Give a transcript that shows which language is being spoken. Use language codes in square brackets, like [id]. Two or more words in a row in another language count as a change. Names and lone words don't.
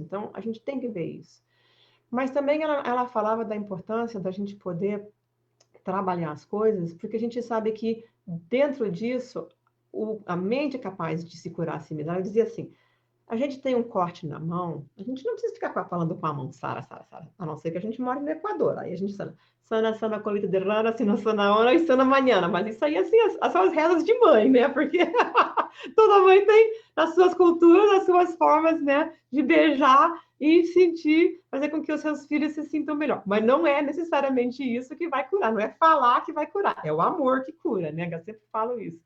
[pt] Então, a gente tem que ver isso. Mas também ela falava da importância da gente poder trabalhar as coisas, porque a gente sabe que dentro disso, a mente é capaz de se curar a si mesma. Ela dizia assim, a gente tem um corte na mão, a gente não precisa ficar falando com a mão, Sara, Sara, Sara, a não ser que a gente mora no Equador, aí a gente [es] sana, sana, sana, colita de rana, sina, sana, [pt] hora e sana, manhã, mas isso aí, assim, são as rezas de mãe, né, porque toda mãe tem as suas culturas, as suas formas, né, de beijar e sentir, fazer com que os seus filhos se sintam melhor, mas não é necessariamente isso que vai curar, não é falar que vai curar, é o amor que cura, né, eu sempre falo isso.